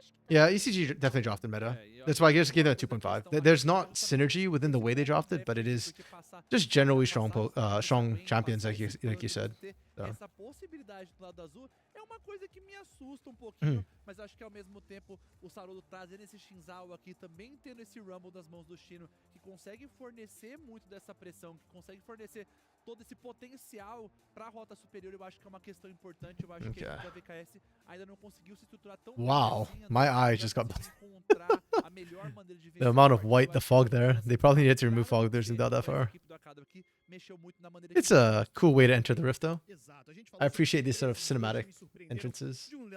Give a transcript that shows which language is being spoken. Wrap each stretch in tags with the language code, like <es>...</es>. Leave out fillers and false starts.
<en>Yeah, ECG definitely drafted meta. That's why I just gave that a 2.5. There's not synergy within the way they drafted, but it is just generally strong champions, like you said. So.</en> <pt>Essa possibilidade do lado azul é uma coisa que me assusta um pouquinho, mas acho que ao mesmo tempo o Sarudo trazendo esse Shinzao aqui, também tendo esse Rumble das mãos do Chino, que consegue fornecer muito dessa pressão, que consegue fornecer todo esse potencial para a rota superior, eu acho que é uma questão importante. Eu acho que a equipe da VKS ainda não conseguiu se estruturar tão</pt> <en>Wow,</en> <pt>bem assim,</pt> <en>my eye just got</en> <pt>encontrar a melhor maneira de vencer.</pt> <en>the amount of white, the fog there. They probably needed to remove fog. There's no doubt that far. It's a cool way to enter the rift, though. I appreciate these sort of cinematic entrances.</en>